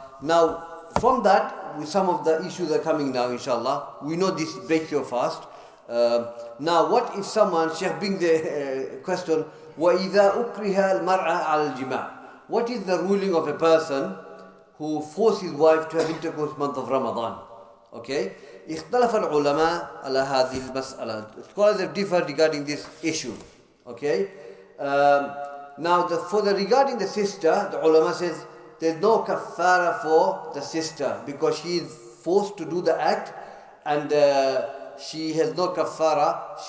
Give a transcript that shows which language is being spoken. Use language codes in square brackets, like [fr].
[en] Now from that, with some of the issues are coming now, inshallah, we know this breaks your fast. Now what if someone, Shaykh brings the question, [ar] وَإِذَا أُكْرِهَا الْمَرْأَ عَلَى الْجِمَاعِ, [en] what is the ruling of a person who forced his wife to have intercourse in the month of Ramadan? [ar] Okay, اختلف العلماء على هذه المسألة. [en] Scholars have differed regarding this issue. Okay, now regarding the sister, the ulama says there's no kafara for the sister because she is forced to do the act, and she has no kafara.